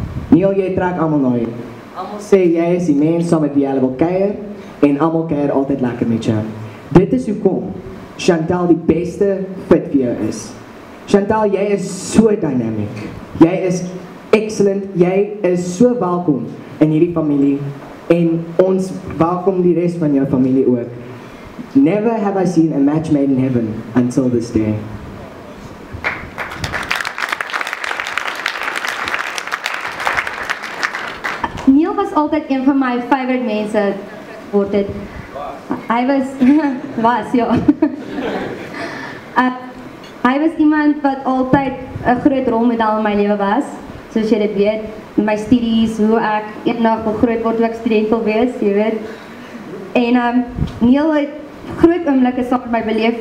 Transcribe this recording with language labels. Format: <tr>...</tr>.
<af>Neil, jy trek almal na jou. Almal sê jy is die mens saam met wie hulle wil kuier, en almal kuier altyd lekker met jou. Dit is hoekom Chantal die beste fit vir jou is. Chantal, jy is so dynamic. Jy is excellent. Jy is so welkom in hierdie familie, en ons welkom die res van jou familie ook.</af> <en>Never have I seen a match made in heaven until this day.</en> <af>Neil was altyd een van my favorite mense word dit. Hy was ja. Hy was iemand wat altyd 'n groot rolmodel in my lewe was, soos jy dit weet, in my studies, hoe ek eendag wil groot word, hoe ek student wil wees, jy weet. En Neil het groot oomblikke saam met my beleef.</af>